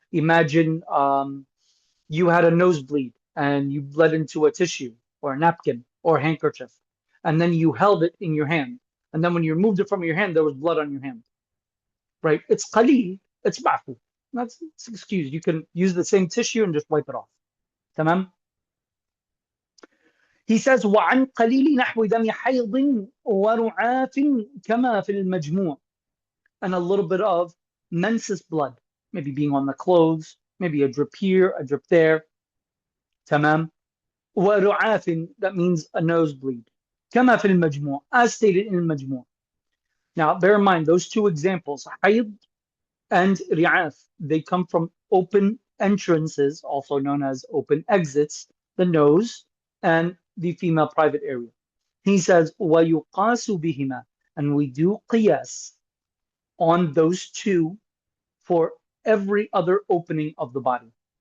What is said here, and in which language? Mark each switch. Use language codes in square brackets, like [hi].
[en] Imagine you had a nosebleed and you bled into a tissue or a napkin or a handkerchief, and then you held it in your hand. And then when you removed it from your hand, there was blood on your hand. Right? It's qalil, it's ma'fu. That's excused. You can use the same tissue and just wipe it off. [ar] Tamam? [en] He says, [ar] وعن قليل نحو دم حيض ورعاف كما في المجموع. [en] And a little bit of menses blood, maybe being on the clothes, maybe a drip here, a drip there. Tamam. ورعاف, that means a nosebleed. [ar] كما في المجموع, [en] as stated in المجموع. Now, bear in mind, those two examples, حيض and ri'af, they come from open entrances, also known as open exits, the nose and the female private area. He says, [ar] وَيُقَاسُ بِهِمَا, [en] and we do qiyas on those two for every other opening of the body.